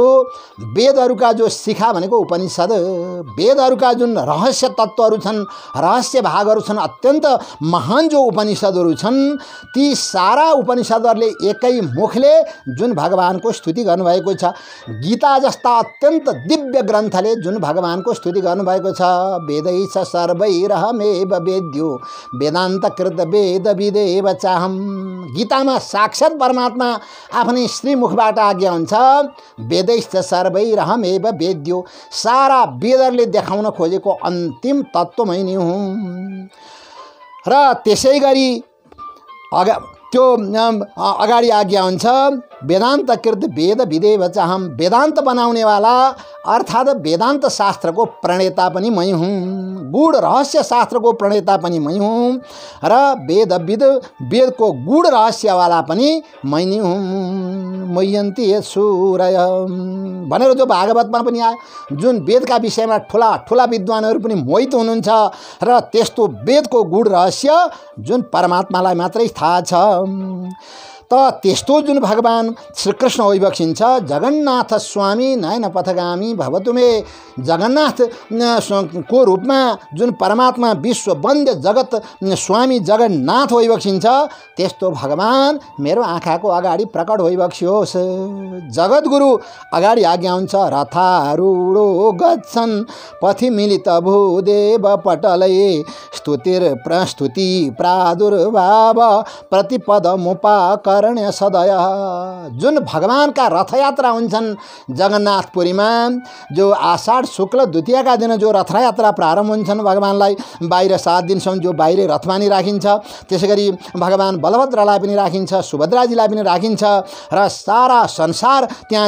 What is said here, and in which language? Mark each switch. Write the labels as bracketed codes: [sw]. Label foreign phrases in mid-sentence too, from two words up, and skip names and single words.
[ne] वेदहरूका जो शिखा भनेको उपनिषद, वेदहरूका जुन रहस्य तत्त्वहरू छन्, रहस्य भागहरू छन्, अत्यन्त महान जो उपनिषदहरू छन्, ती सारा उपनिषदहरूले एकै मुखले जुन भगवानको स्तुति गर्नुभएको छ, गीता जस्ता अत्यन्त दिव्य ग्रन्थले जुन भगवानको स्तुति गर्नुभएको छ, [sa] वेदैश्च सर्वैरहमेव वेद्यो वेदान्तकृत वेद विदेव चाहम। [ne] गीतामा साक्षात् परमात्मा आफ्नै श्रीमुखबाट आज्ञा हुन्छ, [sa] वेदैश्च सर्वैरहमेव वेद्यो, [ne] सारा वेदहरूले देखाउन खोजेको अन्तिम तत्त्व मै नै हुँ। र त्यसै गरी त्यो अगाडि आज्ञा हुन्छ [sa] वेदान्तकृत वेद विदेव चाहम, [ne] वेदान्त बनाउनेवाला अर्थात् वेदान्त शास्त्रको प्रणेता पनि मै हुँ, गूढ रहस्य शास्त्रको प्रणेता पनि मै हुँ र वेदविद वेदको गूढ रहस्यवाला पनि मै नै हुँ। [sa] मयन्ति सूरय [ne] भनेर जो भागवतमा पनि आयो, जुन वेदका विषयमा ठुला ठुला विद्वानहरू पनि मोहित हुनुहुन्छ र त्यस्तो वेदको गूढ रहस्य जुन परमात्मालाई मात्रै थाहा छ। त त्यस्तो जुन भगवान श्रीकृष्ण होइबक्सिन्छ, [sa] जगन्नाथ स्वामी नयन पथगामी भवतु मे, [ne] जगन्नाथ को रूपमा जुन परमात्मा विश्व वन्द्य जगत स्वामी जगन्नाथ होइबक्सिन्छ, त्यस्तो भगवान मेरो आँखाको अगाडि प्रकट होइबक्सियोस्। जगद्गुरु अगाडि आज्ञा हुन्छ, [sa] रथारूढो गच्छन् पथि मिलित भूदेव पटलये, स्तुति प्रादुर्भाव प्रतिपदमुपाकर्ण्य सदय। [ne] जुन भगवानका रथयात्रा हुन्छन् जगन्नाथपुरीमा, जो आषाढ शुक्ल द्वितीयका दिन जो रथयात्रा प्रारम्भ हुन्छन्, भगवानलाई बाहिर 7 दिनसम्म जो बाहिर रथमा नि राखिन्छ, त्यसै गरी भगवान बलभद्रलाई पनि राखिन्छ, सुभद्राजीलाई पनि राखिन्छ र सारा संसार त्यहाँ